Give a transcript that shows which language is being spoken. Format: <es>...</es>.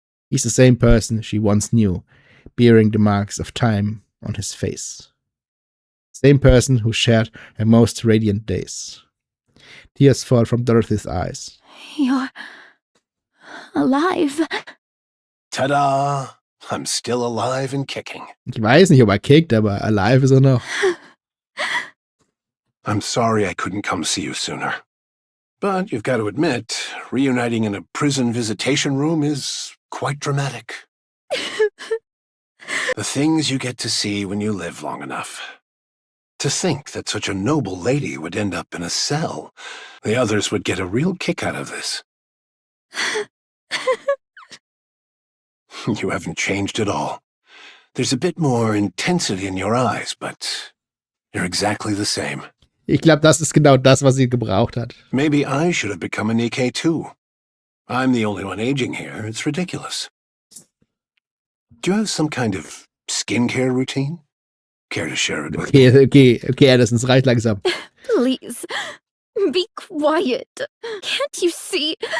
<en>He's the same person she once knew, bearing the marks of time on his face. Same person who shared her most radiant days. Tears fall from Dorothy's eyes. You're alive. Ta-da! I'm still alive and kicking.</en> <de>Ich weiß nicht, ob kickt, aber</de> <en>alive</en> <de>ist noch.</de> <en>I'm sorry I couldn't come see you sooner. But you've got to admit, reuniting in a prison visitation room is quite dramatic. The things you get to see when you live long enough. To think that such a noble lady would end up in a cell. The others would get a real kick out of this. You haven't changed at all. There's a bit more intensity in your eyes, but you're exactly the same.</en> <de>Ich glaube, das ist genau das, was sie gebraucht hat.</de> <en>Maybe I should have become a Nikke too. I'm the only one aging here. It's ridiculous. Do you have some kind of skincare routine? Care to share it with me?</en> <de>Okay, Addison, es reicht langsam.</de> <en>Please, be quiet. Can't you see?</en>